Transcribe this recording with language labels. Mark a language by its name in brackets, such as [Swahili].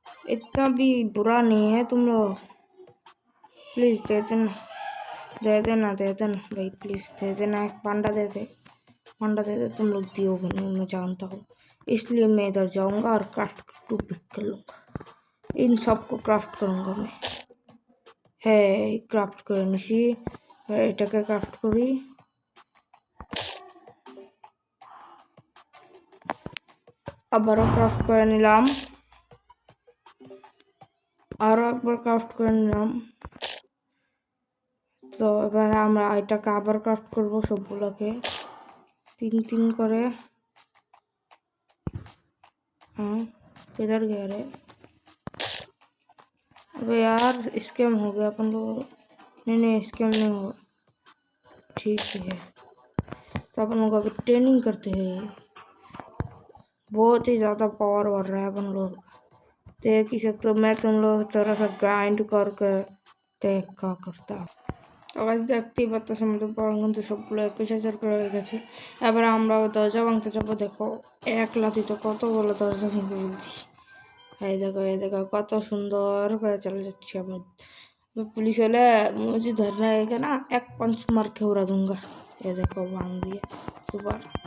[Hindi] इतना भी बुरा नहीं है तुम लोग। प्लीज दे देना दे देना दे देना भाई प्लीज दे देना। एक पांडा दे दे, पांडा दे दे। तुम लोग दियोगे नहीं मैं जानता हूँ, इसलिए मैं इधर जाऊंगा और क्राफ्ट 2 पिक कर लूंगा। इन सबको क्राफ्ट करूंगा मैं। [Bangla] है क्राफ्ट করে নিছি, এটাকে ক্রাফট করি। আবারও ক্রাফট করে নিলাম, আরো একবার ক্রাফট করে নিলাম। তো এবার আমরা এটাকে আবার ক্রাফট করব সবগুলোকে 3 করে। [Hindi] हाँ किधर गया रे। अबे यार स्कैम हो गया अपन लोग। नहीं स्कैम नहीं हुआ, ठीक है। तो अपन लोग अभी ट्रेनिंग करते हैं। बहुत ही ज़्यादा पावर बढ़ रहा है अपन लोग, देख ही सकते हो। मैं तुम लोग थोड़ा सा ग्राइंड करके देख क्या करता। [Bangla] আবার দেখতেই পাচ্ছ আমাদের পাওয়ার কিন্তু সবগুলো 21,000 করে হয়ে গেছে। এবার আমরা দরজা ভাঙতে যাবো। দেখো এক লাথিতে কতগুলো দরজা ভেঙে ফেলছি। এই দেখো কত সুন্দর করে চলে যাচ্ছি আমরা। [Hindi] पुलिस वाले मुझे धरना है ना, एक पंच मार के उड़ा दूंगा। ये देखो भांग दिया दोबारा।